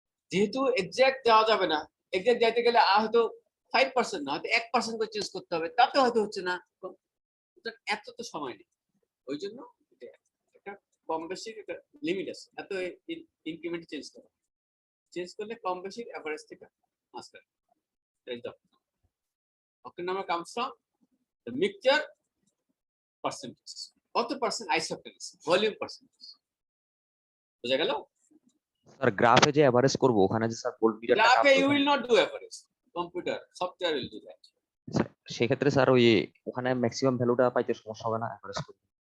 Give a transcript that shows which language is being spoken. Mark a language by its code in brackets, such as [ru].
[bn] যেহেতু এক্সাক্ট যাওয়া যাবে না, এক্সাক্ট যাইতে গেলে হয়তো 5% না, হয়তো 1% করে চেঞ্জ করতে হবে, তাতে হয়তো হচ্ছে না। এত তো সময় নেই, ওই জন্য একটা কম বেশি একটা লিমিট আছে, এত ইনক্রিমেন্ট চেঞ্জ করলে কম বেশি অ্যাভারেজ থেকে আসবে। [en] octane number comes from the mixture percentage, [bn] কত পার্সেন্ট আইসোকটেন আছে, ভলিউম পার্সেন্টেজ। বুঝা গেল? স্যার গ্রাফে যে এভারেজ করব ওখানে যে স্যার ভোল্টমিটারটা [en] গ্রাফে you will not do average, computer software will do that. [bn] সেক্ষেত্রে স্যার ওই ওখানে ম্যাক্সিমাম ভ্যালুটা পাইতে সমস্যা হবে না এভারেজ করতে?